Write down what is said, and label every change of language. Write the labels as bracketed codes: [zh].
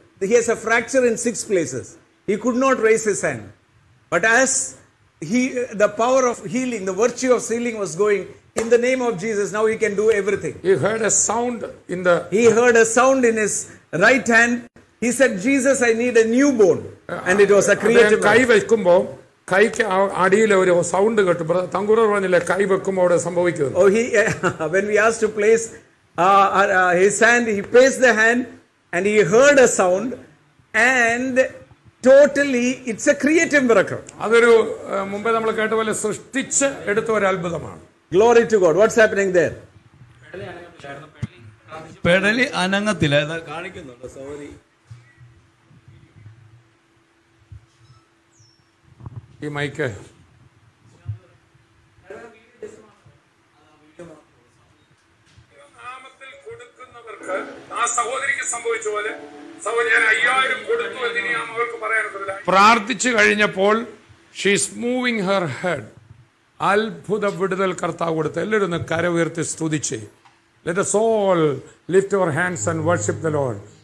[en] He has a fracture in 6 places. He could not raise his hand, but as the power of healing, the virtue of healing was going in the name of Jesus, now he can do everything. He heard a sound in the He heard a sound in his right hand. He said, Jesus, I need a new bone. And it was a creative. [ml] കൈ വെക്കുമ്പോൾ കൈക്ക് അടിയിൽ ഒരു sound കേട്ടു. തങ്കൂർ പറഞ്ഞില്ലേ കൈ വെക്കുമ്പോൾ അവിടെ സംഭവിക്കുന്നത്. [en] Oh, when we asked to place his hand, he placed the hand and he heard a sound, and totally it's a creative miracle. [ml] അതൊരു മുമ്പേ നമ്മൾ കേട്ട പോലെ സൃഷ്ടിച്ച് എടുത്ത ഒരു അത്ഭുതമാണ്. [en] Glory to God. What's happening there? [ml] പെടലി അനങ്ങത്തില്ല, കാണിക്കുന്നുണ്ട്. സോറി, ഈ മൈക്ക് നാമത്തിൽ കൊടുക്കുന്നവർക്ക് ആ സഹോദരിക്ക് സംഭവിച്ച പോലെ ഞാൻ 5000 കൊടുത്തു എന്ന് ഞാൻ അവൾക്ക് പറയാനുള്ളത്. പ്രാർത്ഥിച്ചു കഴിഞ്ഞപ്പോൾ [en] She's moving her head. [ml] അത്ഭുത വിടുതൽ കർത്താവ് കൊടുത്ത്. എല്ലാവരും ഒന്ന് കര ഉയർത്തി സ്തുതിച്ച്. [en] Let us all lift our hands and worship the Lord.